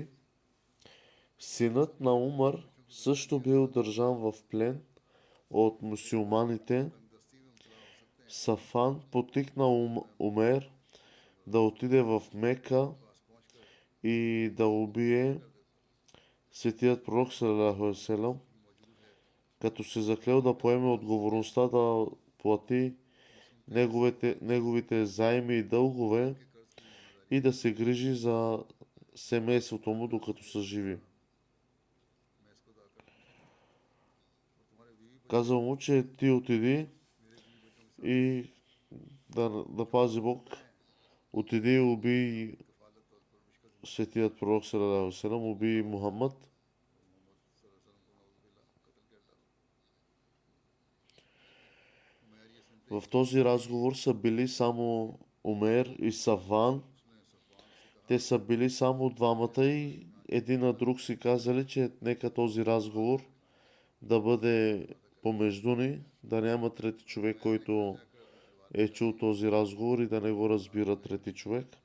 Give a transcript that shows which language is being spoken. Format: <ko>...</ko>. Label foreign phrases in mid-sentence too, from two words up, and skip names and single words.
<bg>Синът на Умар също бил държан в плен от мюсюлманите. Сафан потикна Умер да отиде в Мека и да убие светият пророк</bg> <ar>صلى الله عليه وسلم,</ar> <bg>като се заклел да поеме отговорността да плати неговите заеми и дългове и да се грижи за семейството му, докато са живи. Казал му, че ти отиди и да пази Бог, отиди и уби светият пророк</bg> <ar>صلى الله عليه وسلم,</ar> <bg>уби Мухаммад. В този разговор са били само Умер и Сафван. Те са били само двамата и един на друг си казали, че нека този разговор да бъде помежду ни, да няма трети човек, който е чул този разговор и да не го разбира трети човек.</bg>